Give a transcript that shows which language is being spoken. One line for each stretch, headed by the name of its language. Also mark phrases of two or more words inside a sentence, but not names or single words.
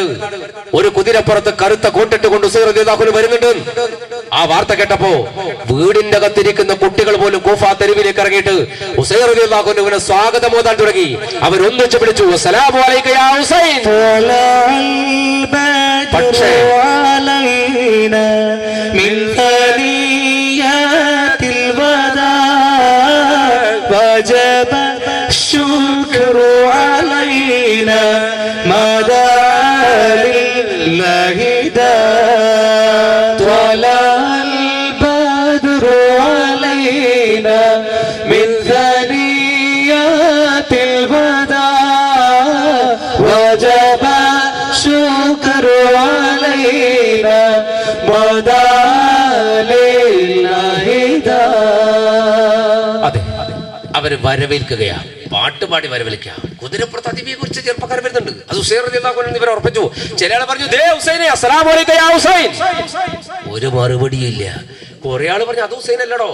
Malayalam: ഒരു കുതിരപ്പുറത്ത് കറുത്ത കോട്ടിട്ട് കൊണ്ട് ഉസൈർ റളിയല്ലാഹു വരുന്നുണ്ട്. ആ വാർത്ത കേട്ടപ്പോ വീടിന്റെ അകത്തിരിക്കുന്ന കുട്ടികൾ പോലും കൂഫ തെരുവിലേക്ക് ഇറങ്ങിയിട്ട് ഉസൈർ റളിയല്ലാഹുവിനെ സ്വാഗതം ഓതാൻ തുടങ്ങി. അവർ ഒന്നിച്ച് വിളിച്ചു,
Arabic: السلام عليك يا حسين.
Malayalam: പക്ഷേ
Arabic: وجب الشكر علينا ما دعا لله طلع البدر علينا من ثنيات الوداع وجب الشكر علينا ما دعا لله
Malayalam: അവര് വരവേൽക്കുകയാ, പാട്ടുപാടി വരവേൽക്കുക. കുതിരപ്പുറത്ത് അതിബിയെ കുറിച്ച് ചെറുപ്പക്കാർ വരുന്നുണ്ട്. അത് ഉസൈർ
Arabic: رضي الله عنه
Malayalam: ഇവരെ ഉറപ്പിച്ചു. ചില ആൾ പറഞ്ഞു, ദേ ഹുസൈനെ,
Arabic: السلام عليك يا حسين.
Malayalam: ഒരു മറുപടിയില്ല. കുറെ ആള് പറഞ്ഞു, അത് ഹുസൈൻ അല്ലടോ.